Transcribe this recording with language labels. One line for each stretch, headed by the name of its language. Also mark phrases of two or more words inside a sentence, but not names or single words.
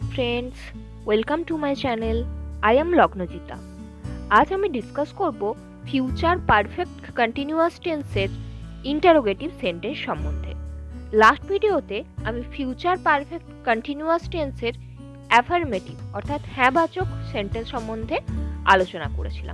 English: friends, welcome to my channel. I am Lagnajita.
Bangla: আজ আমি ডিসকাস করব
English: future perfect continuous
Bangla: টেন্সের
English: interrogative sentence
Bangla: সম্বন্ধে। লাস্ট ভিডিওতে আমি
English: future perfect continuous
Bangla: টেন্সের অ্যাফার্মেটিভ অর্থাৎ হ্যাঁবাচক সেন্টেন্স সম্বন্ধে আলোচনা করেছিলাম।